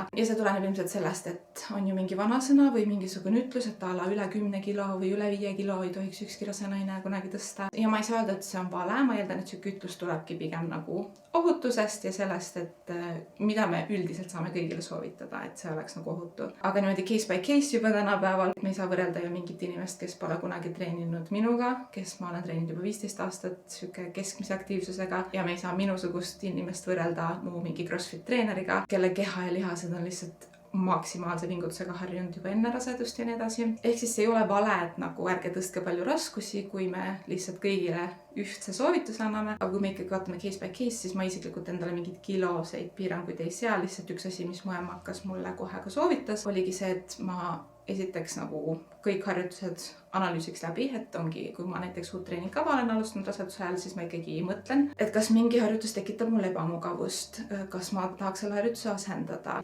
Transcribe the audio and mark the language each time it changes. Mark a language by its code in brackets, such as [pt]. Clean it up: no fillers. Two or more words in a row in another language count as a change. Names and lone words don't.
[et] Ja see tuleneb ilmselt sellest, et on ju mingi vanasõna või mingisugune ütlus, et a la üle 10 kilo või üle 5 kilo ei tohiks ükski rase naine kunagi tõsta. Ja ma ei saa öelda, et see on vale, ma eeldan, et siuke ütlus tulebki pigem nagu ohutusest ja sellest, et mida me üldiselt saame kõigile soovitada, et see oleks nagu ohutu. Aga niimoodi [en] case by case [et] juba tänapäeval me ei saa võrrelda ju mingit inimest, kes pole kunagi treeninud minuga, kes ma olen treeninud juba 15 aastat siuke keskmise aktiivsusega ja me ei saa minusugust inimest võrrelda mu mingi CrossFit treeneriga, kelle keha ja lihased on lihtsalt maksimaalse pingutusega harjunud juba enne rasedust ja nii edasi. Ehk siis see ei ole vale, et nagu ärge tõstke palju raskusi, kui me lihtsalt kõigile ühtse soovituse anname, aga kui me ikkagi vaatame [en] case by case, [et] siis ma isiklikult endale mingeid kiloseid piiranguid ei sea, lihtsalt üks asi, mis mu ema hakkas mulle kohe ka soovitas, oligi see, et ma esiteks nagu kõik harjutused analüüsiks läbi, et ongi, kui ma näiteks uut treeningkava olen alustanud raseduse ajal, siis ma ikkagi mõtlen, et kas mingi harjutus tekitab mulle ebamugavust, kas ma tahaks selle harjutuse asendada.